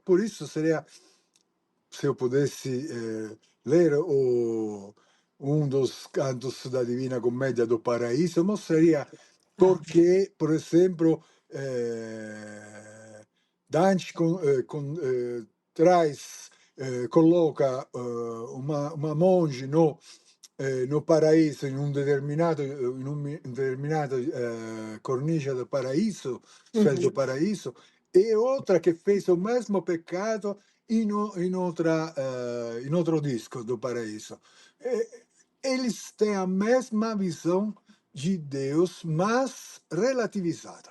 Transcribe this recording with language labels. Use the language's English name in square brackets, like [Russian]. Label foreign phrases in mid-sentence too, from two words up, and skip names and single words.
[Portuguese] Por isso, seria, se eu pudesse ler um dos cantos da Divina Commedia do Paraíso, mostraria Ah, porque, por exemplo, Dante traz, coloca uma monge no paraíso, [Italian] in un determinato cornice [Portuguese] do paraíso, céu do uhum, paraíso, e outra que fez o mesmo pecado em outro disco do paraíso. Eles têm a mesma visão de Deus, mas relativizada.